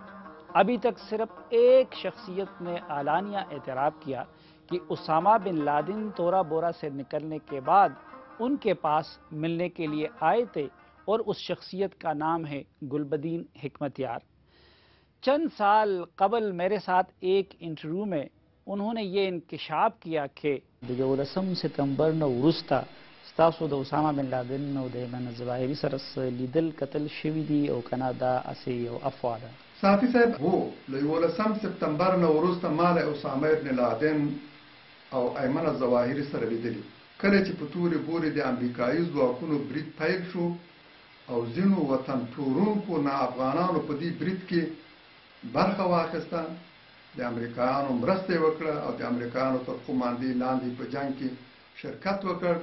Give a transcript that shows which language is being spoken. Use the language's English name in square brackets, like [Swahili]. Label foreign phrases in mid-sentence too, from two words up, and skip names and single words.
[Urdu] ابھی تک صرف ایک شخصیت نے اعلانیہ اعتراف کیا کہ اسامہ بن لادن تورا بورا سے نکلنے کے بعد ان کے پاس ملنے کے لیے آئے تھے، اور اس شخصیت کا نام ہے گلبدین حکمت یار۔ چند سال قبل میرے ساتھ ایک انٹرویو میں انہوں نے یہ انکشاف کیا کہ 10 ستمبر [Pashto] نو ورسته ستاسو د اسامه بن لادن او د ایمن الظواهري سره لیدل قتل شوي دي او کنه دا اسې یو افوا ده؟ صافی صاحب هو له 11 سپتمبر نو وروسته ما له اسامه بن لادن او ایمن الظواهري سره لیدلی، کله چې په تورې بورې د امریکایي ځواکونو برید پیل شو او ځینو وطن پلورونکو نا افغانانو په دې برید کې برخه واخیسته، د امریکایانو مرسته وکړه او د امریکایانو تر قوماندې لاندې په جنگ کې شرکت وکړ.